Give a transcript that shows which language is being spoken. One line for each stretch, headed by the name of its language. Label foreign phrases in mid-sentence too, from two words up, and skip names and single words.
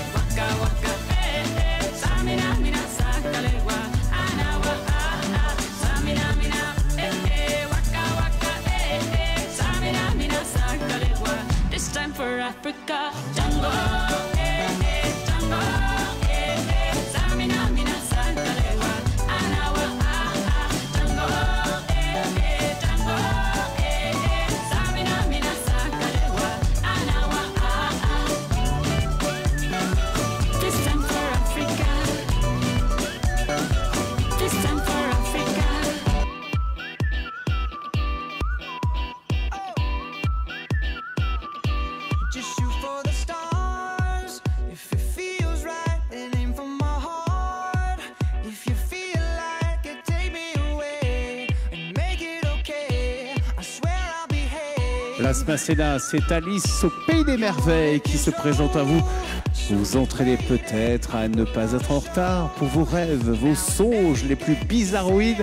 English: Waka, waka, eh, eh. Tamina, mina, sangalewa. Anawa, ah, ah. Tamina, mina, eh, eh. Waka, waka, eh, eh. Tamina, mina, sangalewa. This time for Africa. Jungle, eh, eh. Jungle, eh, eh. Tamina, mina, sangalewa. Anawa, ah, ah. Jungle, eh, eh. Jungle, eh, eh. Tamina, mina, sangalewa. Anawa, ah, ah. This time for Africa. This time for Africa. Just shoot for the stars. If it feels right, then aim for my heart. If you feel like it, take me away and make it okay. I swear I'll behave.
French: Place Masséna, c'est Alice au Pays des Merveilles qui se présente à vous Vous vous entraînez peut-être à ne pas être en retard pour vos rêves, vos songes les plus bizarroïdes.